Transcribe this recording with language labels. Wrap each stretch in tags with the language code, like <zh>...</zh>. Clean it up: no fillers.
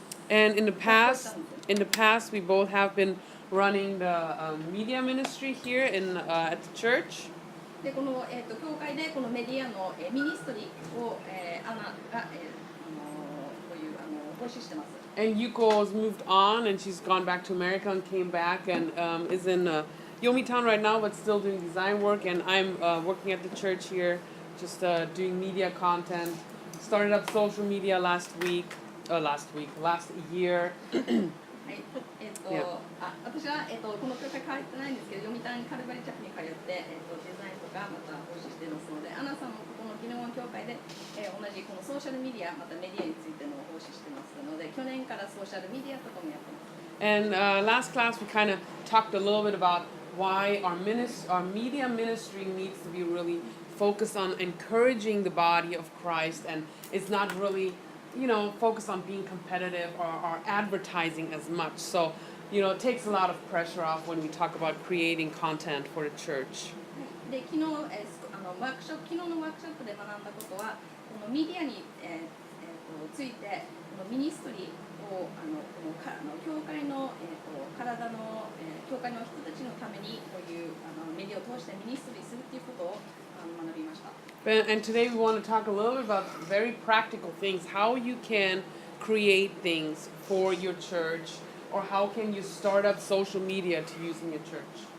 <en>And in the past, we both have been running the media ministry here at the church.</en> <ja>でこの、教会でこのメディアの、ミニストリーを、アナが、こういう奉仕してます。</ja> <en>And Yuko's moved on, and she's gone back to America and came back and is in Yomitan right now, but still doing design work. And I'm working at the church here, just doing media content. Started up social media last year.</en> <ja>はい、私は、この教会変わってないんですけど、読谷カルバリチャップに通って、デザインとかまた奉仕していますので、アナさんもここのギノワン教会で、同じこのソーシャルメディアまたメディアについての奉仕してますので、去年からソーシャルメディアとかもやってます。</ja> <en>And last class we kind of talked a little bit about why our media ministry needs to be really focused on encouraging the body of Christ, and it's not really focused on being competitive or advertising as much. So, it takes a lot of pressure off when we talk about creating content for the church.</en> <ja>で昨日のワークショップで学んだことは、このメディアに、ついてこのミニストリーを教会の、体の、教会の人たちのためにこういうメディアを通してミニストリーするということを学びました。</ja> <en>And today we want to talk a little bit about very practical things, how you can create things for your church, or how can you start up social media to use in your church.</en>